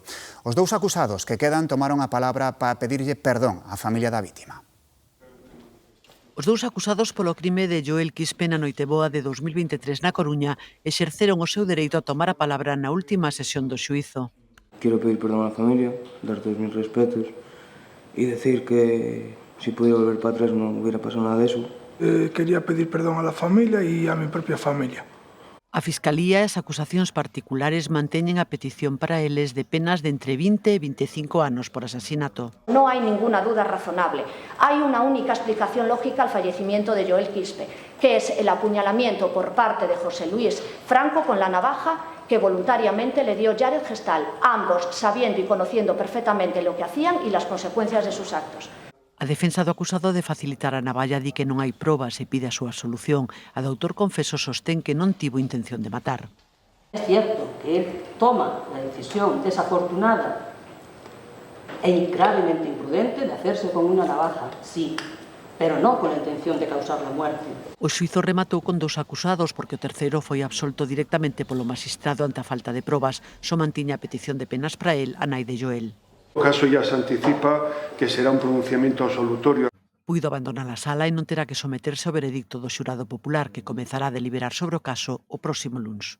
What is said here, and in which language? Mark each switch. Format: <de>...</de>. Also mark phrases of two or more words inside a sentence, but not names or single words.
<gl>Os 2 acusados que quedan tomaron a palabra para pedirlle perdón á familia da vítima. Os 2 acusados polo crime de Joel Quispe na Noiteboa de 2023 na Coruña exerceron o seu dereito a tomar a palabra na última sesión do xuízo. Quero pedir perdón á familia,</gl> <es>dar todos mis respetos e decir que se pudiera volver para atrás non hubiera pasado nada de eso. Quería pedir perdón a la familia y a mi propia familia.</es> <gl>A Fiscalía e as acusacións particulares manteñen a petición para eles de penas de entre 20 e 25 anos por asasinato.</gl> <es>No hay ninguna duda razonable. Hay una única explicación lógica al fallecimiento de Joel Quispe, que es el apuñalamiento por parte de José Luis Franco con la navaja que voluntariamente le dio Jared Gestal, ambos sabiendo y conociendo perfectamente lo que hacían y las consecuencias de sus actos.</es> <gl>A defensa do acusado de facilitar a navalla di que non hai probas e pide a súa absolución. A do autor confeso sostén que non tivo intención de matar.</gl> <es>Es cierto que él toma la decisión desafortunada e gravemente imprudente de hacerse con una navaja, sí, pero no con la intención de causar la muerte.</es> <gl>O xuízo rematou con 2 acusados porque o terceiro foi absolto directamente polo magistrado ante a falta de probas. Só mantiña a petición de penas para el, a nai de Joel. O caso</gl> <es>ya se anticipa que será un pronunciamiento absolutorio.</es> <gl>Puido abandonar a sala e non terá que someterse ao veredicto do xurado popular que comezará a deliberar sobre o caso o próximo luns.</gl>